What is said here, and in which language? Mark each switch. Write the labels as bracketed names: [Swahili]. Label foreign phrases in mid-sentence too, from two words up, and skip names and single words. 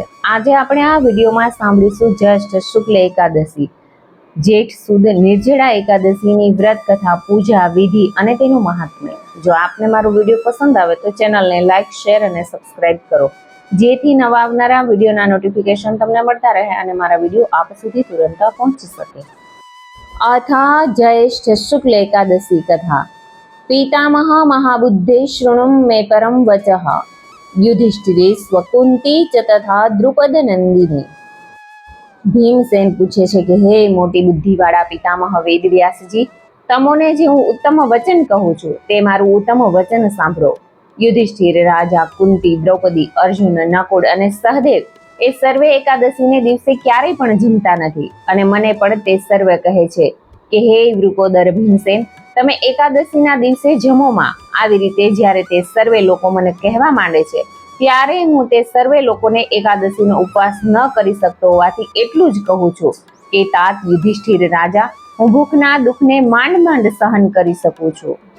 [Gujarati] આજે આપણે આ વિડીયોમાં સાંભળીશું જ્યેષ્ઠ શુક્લ એકાદશી, જેઠ સુદ નિર્જળા એકાદશીની વ્રત કથા, પૂજા વિધિ અને તેનું મહાત્મ્ય। જો આપને મારો વિડીયો પસંદ આવે તો ચેનલને લાઈક, શેર અને સબસ્ક્રાઇબ કરો, જેથી નવા આવનારા વિડીયોના નોટિફિકેશન તમને મળતા રહે અને મારા વિડીયો આપ સુધી તુરંત પહોંચી શકે। અથ જ્યેષ્ઠ શુક્લ એકાદશી કથા। [Sanskrit] पितामह महाबुद्धे शृणुं मे परम वचः, युधिष्ठिरे स्वकुंती च तथा द्रुपद नंदिनी। [Gujarati] ભીમસેન પૂછે છે કે હે મોટી બુદ્ધિવાળા પિતામહ વેદવ્યાસજી, તમોને જે હું ઉત્તમ વચન કહું છું તે મારું ઉત્તમ વચન સાંભળો। युधिष्ठिर, राजा, कुंती, द्रौपदी, अर्जुन, नकुल અને સહદેવ એ સર્વે એકાદશીને દિવસે ક્યારેય પણ જમતા નથી અને મને પણ તે સર્વે કહે છે કે હે વૃકોદર ભીમસેન, તમે એકાદશીના દિવસે જમોમાં। આવી રીતે જ્યારે તે સર્વે લોકો મને કહેવા માંડે છે ત્યારે હું તે સર્વે લોકોને એકાદશીનો ઉપવાસ ન કરી શકતો હોવાથી એટલું જ કહું છું કે तात યુધિષ્ઠિર રાજા, હું ભૂખના દુઃખને માંડ માંડ સહન કરી શકું છું।